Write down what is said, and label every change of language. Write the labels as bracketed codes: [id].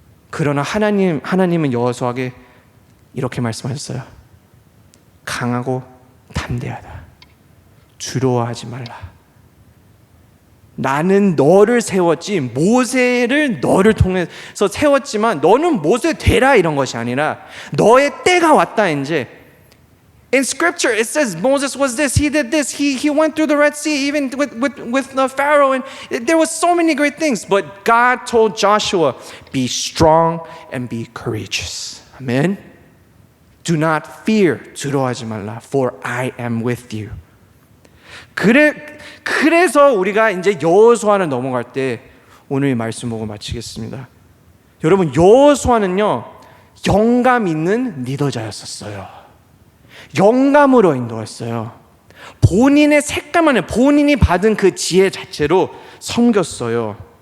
[ko] 그러나 하나님은 여호수아에게 이렇게 말씀하셨어요. 강하고 담대하다. 두려워하지 말라. 나는 너를 세웠지, 모세를 너를 통해서 세웠지만 너는 모세 되라, 이런 것이 아니라 너의 때가 왔다. [en] 이제 in scripture it says Moses was this, he did this, he went through the Red Sea even with the Pharaoh, and there was so many great things, but God told Joshua, be strong and be courageous. Amen. Do not fear, [ko] 두려워하지 말라, [en] for I am with you. [ko] 그래서 우리가 이제 여호수아를 넘어갈 때 오늘 이 말씀 보고 마치겠습니다. 여러분, 여호수아는요, 영감 있는 리더자였었어요. 영감으로 인도했어요. 본인의 색감만에 본인이 받은 그 지혜 자체로 섬겼어요.